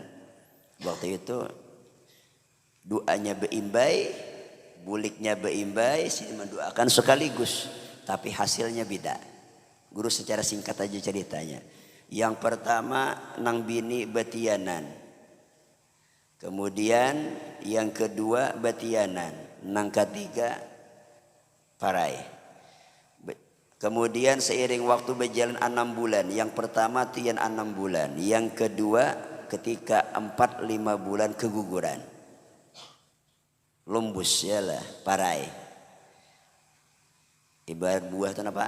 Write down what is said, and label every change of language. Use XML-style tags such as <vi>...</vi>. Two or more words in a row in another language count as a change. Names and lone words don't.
<bjn>Waktu itu doanya beimbai, buliknya beimbai, sini mendoakan sekaligus, tapi hasilnya beda. Guru secara singkat aja ceritanya. Yang pertama nang bini batianan, kemudian yang kedua batianan, nang ketiga parai.</bjn> <id>Kemudian seiring waktu berjalan 6 bulan, yang pertama tian 6 bulan, yang kedua ketika 4-5 bulan keguguran.</id> <bjn>Lumbus ya lah, parai. Ibarat buah itu apa?</bjn>